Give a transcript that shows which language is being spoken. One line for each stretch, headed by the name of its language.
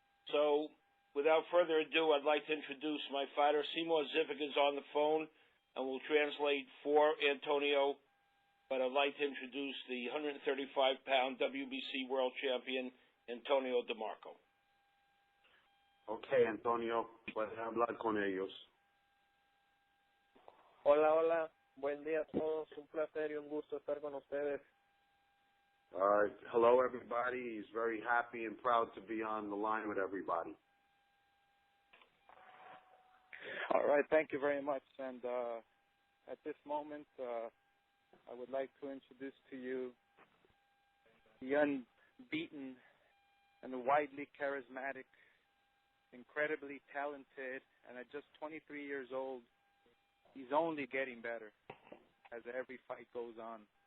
English: So, without further ado, I'd like to introduce my fighter. Seymour Zivic is on the phone and will translate for Antonio, but I'd like to introduce the 135-pound WBC world champion, Antonio DeMarco.
Spanish: Okay, Antonio, puedes hablar con ellos. Hola, hola. Buen día a todos. Un placer y un gusto estar con ustedes.
English: Hello, everybody. He's very happy and proud to be on the line with everybody. All right, thank you very much. And at this moment, I would like to introduce to you the unbeaten and widely charismatic, incredibly talented, and at just 23 years old, he's only getting better as every fight goes on.